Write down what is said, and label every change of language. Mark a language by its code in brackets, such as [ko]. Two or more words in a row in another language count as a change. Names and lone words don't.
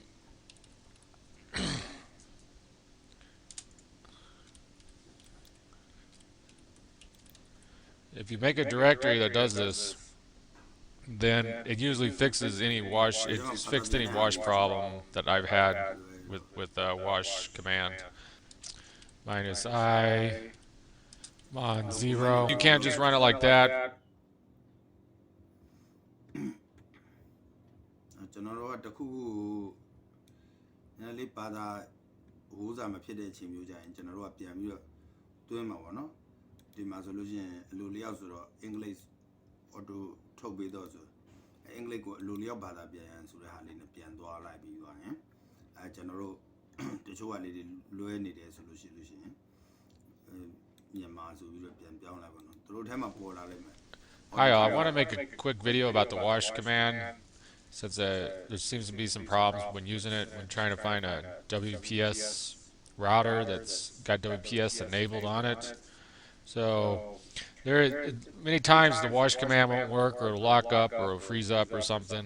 [en] If you make a directory that does this, then it usually fixes any wash. It's fixed any wash problem that I've had with wash command. -I mon 0. You can't just run it like that. [my] ကျွန်တော်တို့ကတခုနည်းလေးပါတာဟိုးစားမဖြစ်တဲ့အချိန်မျိုးကြရင်ကျွန်တော်တို့ကပြန်ပြီးတော့တွင်းမှာပေါ့နော်ဒီမှာဆိုလို့ရှိရင်အလိုလျောက်ဆိုတော့အင်္ဂလိပ် auto ထုတ်ပေးတော့ဆိုအင်္ဂလိပ်ကိုအလိုလျောက်ဘာသာပြန်ရန်ဆိုတဲ့ဟာလေးနဲ့ပြန်သွားလိုက်ပြီးသွားရင်ကျွန်တော်တို့တချို့ကလေးတွေလွဲနေတယ်ဆိုလို့ရှိရင်မြန်မာဆိုပြီးတော့ပြန်ပြောင်းလိုက်ပါတော့သူတို့ထဲမှာပေါ်လာလိမ့်မယ် [en] Hi, I want to make a quick video about the wash command, since there seems to be some problems when using it, when trying to find a WPS router that's got WPS enabled on it. So many times the wash command won't work, or it'll lock up, or it'll freeze up, or something.